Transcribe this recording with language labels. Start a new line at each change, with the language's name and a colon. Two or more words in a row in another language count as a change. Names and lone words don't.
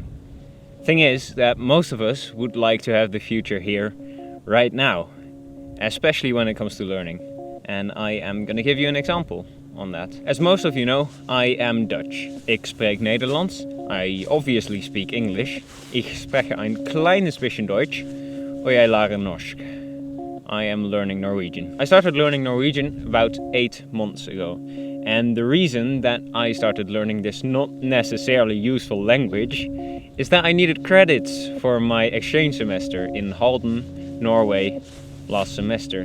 English: Thing is that most of us would like to have the future here, right now, especially when it comes to learning. And I am gonna give you an example on that. As most of you know, I am Dutch.
Dutch: Ik spreek Nederlands.
English: I obviously speak English.
German: Ich spreche ein kleines bisschen Deutsch.
Norwegian: Og jeg lærer norsk.
English: I am learning Norwegian. I started learning Norwegian about 8 months ago. And the reason that I started learning this not necessarily useful language is that I needed credits for my exchange semester in Halden, Norway, last semester.